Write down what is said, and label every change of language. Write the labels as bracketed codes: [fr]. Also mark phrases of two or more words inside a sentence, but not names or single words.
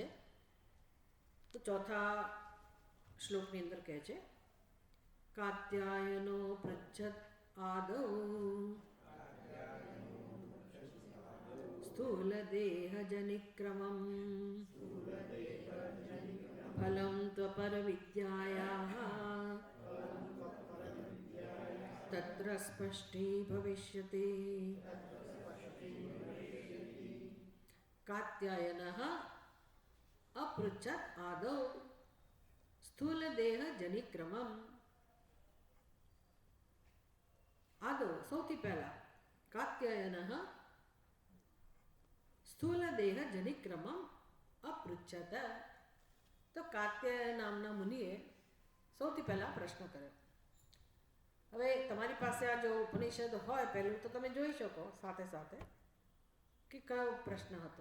[gu] તો ચોથા શ્લોકની અંદર કહે છે [sa] कात्यायनो पृच्छत आदौ स्थूल देह जनिक्रमम फलम त्वपर विद्यायाः तत्र स्पष्टी भविष्यति. કાત્યાયનઃ अपृच्छत् आदौ स्थूलदेह जनिक्रमम्। आदौ [gu] સૌથી પહેલા [sa] कात्यायनः स्थूलदेह जनिक्रमम अपृच्छत। [gu] તો કાત્યાયન નામના મુનિએ સૌથી પહેલા પ્રશ્ન કર્યો. હવે તમારી પાસે આ જો ઉપનિષદ હોય પહેલું તો તમે જોઈ શકો સાથે સાથે કે કયો પ્રશ્ન હતો.